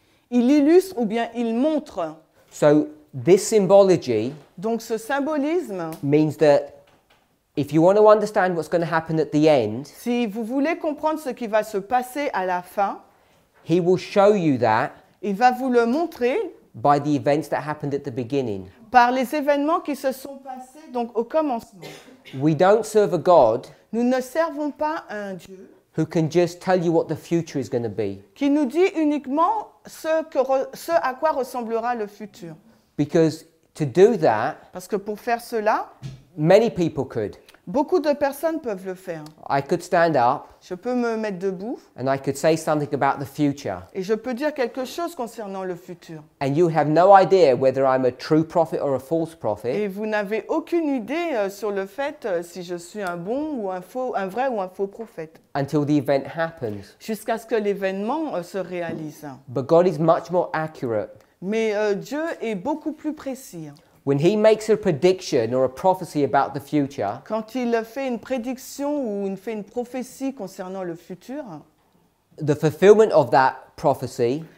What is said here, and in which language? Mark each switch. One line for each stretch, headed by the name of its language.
French: Il illustre ou bien il montre.
English: So this symbology
French: Donc ce symbolisme,
English: means that if you want to understand what's going to happen at the end,
French: si vous voulez comprendre ce qui va se passer à la fin,
English: he will show you that
French: il va vous le montrer
English: by the events that happened at the beginning.
French: par les événements qui se sont passés donc au commencement.
English: We don't serve a God
French: Nous ne servons pas un Dieu
English: who can just tell you what the future is going to be,
French: qui nous dit uniquement ce à quoi ressemblera le futur.
English: because to do that,
French: Parce que pour faire cela,
English: many people could.
French: beaucoup de personnes peuvent le faire.
English: I could stand up
French: Je peux me mettre debout
English: and I could say something about the future,
French: et je peux dire quelque chose concernant le futur.
English: and you have no idea whether I'm a true prophet or a false prophet
French: Et vous n'avez aucune idée sur le fait si je suis un bon ou un vrai ou un faux prophète,
English: until the event happens.
French: jusqu'à ce que l'événement se réalise.
English: But God is much more accurate.
French: Mais Dieu est beaucoup plus précis.
English: When he makes a prediction or a prophecy about the future,
French: Quand il fait une prédiction ou il fait une prophétie concernant le futur,
English: the fulfillment of that prophecy